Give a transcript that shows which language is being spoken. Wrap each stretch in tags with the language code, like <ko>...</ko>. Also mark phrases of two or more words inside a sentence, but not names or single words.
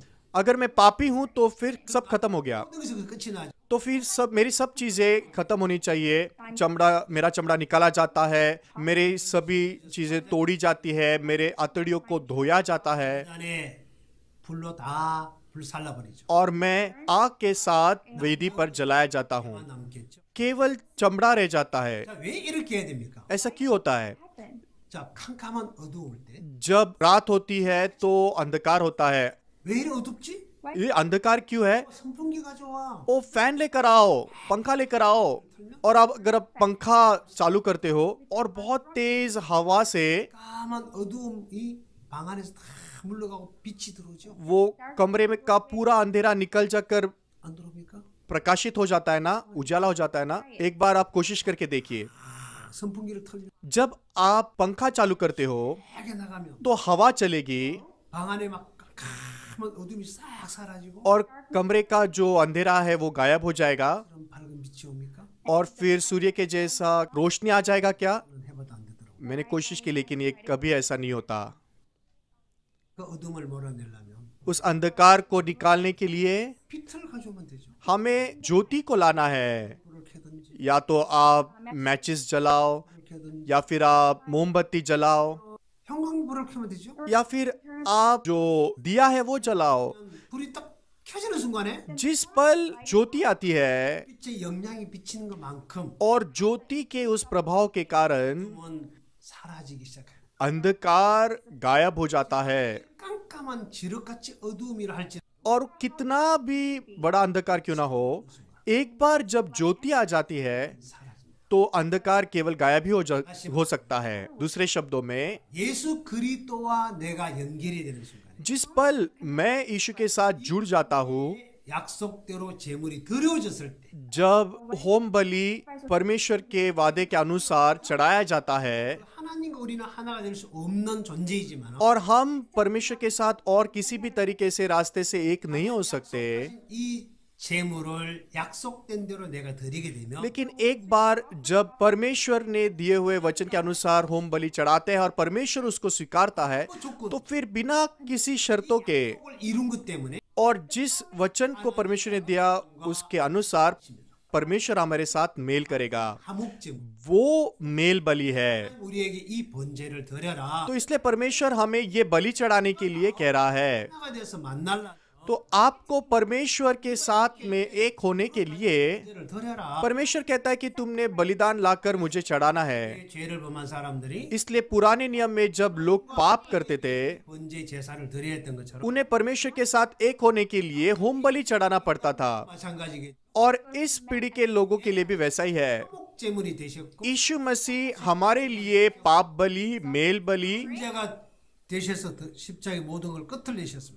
<hi>अगर मैं पापी हूं तो फिर सब खत्म हो गया,</hi> <ko>모든 것이 끝이 나죠.</ko> <hi>तो फिर मेरी सब चीजें खत्म होनी चाहिए। मेरा चमड़ा निकाला जाता है, मेरी सभी चीजें तोड़ी जाती है, मेरे आंतड़ियों को धोया जाता है,</hi> <ko>안에 불로 다 불살라 버리죠.</ko> <hi>और मैं आग के साथ वेदी पर जलाया जाता हूँ।</hi> <ko>남겠죠.</ko> <hi>केवल चमड़ा रह जाता है।</hi> <ko>자, 왜 이렇게 해야 됩니까?</ko> <hi>ऐसा क्यों होता है?</hi> <ko>자, 캄캄한 어두울 때 왜</ko> <hi>जब रात होती है तो अंधकार होता है।</hi> <ko>이리 어둡지?</ko> <hi>ये अंधकार क्यों है?</hi> <ko>선풍기 가져와.</ko> <hi>ओ फैन लेकर आओ, पंखा लेकर आओ। और अब अगर आप पंखा चालू करते हो और बहुत तेज हवा से</hi> <ko>까만 어두움이 방 안에서 다 물러가고 빛이 들어오죠.</ko> <hi>वो कमरे में का पूरा अंधेरा निकल जाकर</hi> <ko>안 들어옵니까?</ko> <hi>प्रकाशित हो जाता है ना, उजाला हो जाता है ना। एक बार आप कोशिश करके देखिए,</hi> <ko>선풍기를 틀면</ko> <hi>जब आप पंखा चालू करते हो</hi> <ko>밖에 나가면</ko> <hi>तो हवा चलेगी</hi> <ko>방 안에 막 까만 어둠이 싹 사라지고</ko> <hi>और कमरे का जो अंधेरा है वो गायब हो जाएगा,</hi> <ko>그럼 밝은 빛이 옵니까?</ko> <hi>और फिर सूर्य के जैसा रोशनी आ जाएगा क्या?</hi> <ko>저는 해봐도 안 되더라고요.</ko> <hi>मैंने कोशिश की लेकिन ये कभी ऐसा नहीं होता।</hi> <ko>그 어둠을 몰아내려면</ko> <hi>उस अंधकार को निकालने के लिए</hi> <ko>빛을 가져오면 되죠.</ko> <hi>हमें ज्योति को लाना है।</hi> <ko>불을 켜든지</ko> <hi>या तो आप मैचिस जलाओ,</hi> <ko>불을 켜든지</ko> <hi>या फिर आप मोमबत्ती जलाओ,</hi> <ko>형광불을 켜면 되죠.</ko> <hi>या फिर आप जो दिया है वो जलाओ।</hi> <ko>불이 딱 켜지는 순간에</ko> <hi>जिस पल ज्योति आती है</hi> <ko>빛의 영향이 비치는 것만큼</ko> <hi>और ज्योति के उस प्रभाव के कारण</hi> <ko>어둠은 사라지기 시작해요.</ko> <hi>अंधकार गायब हो जाता है।</hi> <ko>깜깜한 지륵같이 어두움이라 할지</ko> <hi>और कितना भी बड़ा अंधकार क्यों ना हो, एक बार जब ज्योति आ जाती है</hi> <ko>사라집니다.</ko> <hi>तो अंधकार केवल गायब ही हो सकता है। दूसरे शब्दों में,</hi> <ko>예수 그리스도와 내가 연결이 되는 순간에</ko> <hi>जिस पल मैं यीशु के साथ जुड़ जाता हूँ,</hi> <ko>약속대로 제물이 드려졌을 때</ko> <hi>जब होम बलि परमेश्वर के वादे के अनुसार चढ़ाया जाता है</hi> <ko>하나님과 우리는 하나가 될 수 없는 존재이지만</ko> <hi>और हम परमेश्वर के साथ और किसी भी तरीके से रास्ते से एक नहीं हो सकते,</hi> <ko>이 제물을 약속된 대로 내가 드리게 되면</ko> <hi>लेकिन एक बार जब परमेश्वर ने दिए हुए वचन के अनुसार होम बलि चढ़ाते हैं और परमेश्वर उसको स्वीकारता है, तो फिर बिना किसी शर्तों के</hi> <ko>약속을 이룬 것 때문에</ko> <hi>और जिस वचन को परमेश्वर ने दिया उसके अनुसार परमेश्वर हमारे साथ मेल करेगा।</hi> <ko>화목제물</ko> <hi>वो मेल बलि है।</hi> <ko>우리에게 이 번제를 드려라</ko> <hi>तो इसलिए परमेश्वर हमें ये बलि चढ़ाने के लिए कह रहा है।</hi> <ko>하나가 돼서 만날라</ko> <hi>तो आपको परमेश्वर के साथ में एक होने के लिए</hi> <ko>번제를 드려라</ko> <hi>परमेश्वर कहता है कि तुमने बलिदान लाकर मुझे चढ़ाना है।</hi> <ko>죄를 범한 사람들이</ko> <hi>इसलिए पुराने नियम में जब लोग पाप करते थे,</hi> <ko>번제 제사를 드려야 했던 것처럼</ko> <hi>उन्हें परमेश्वर के साथ एक होने के लिए होम बलि चढ़ाना पड़ता था।</hi> <ko>마찬가지게</ko> <hi>और इस पीढ़ी के लोगों के लिए भी वैसा ही है।</hi> <ko>화목제물이 되셨고</ko> <hi>यीशु मसीह हमारे लिए पाप बलि, मेल बलि</hi> <ko>제가 되셔서 십자가의 모든 걸 끝을 내셨습니다.</ko>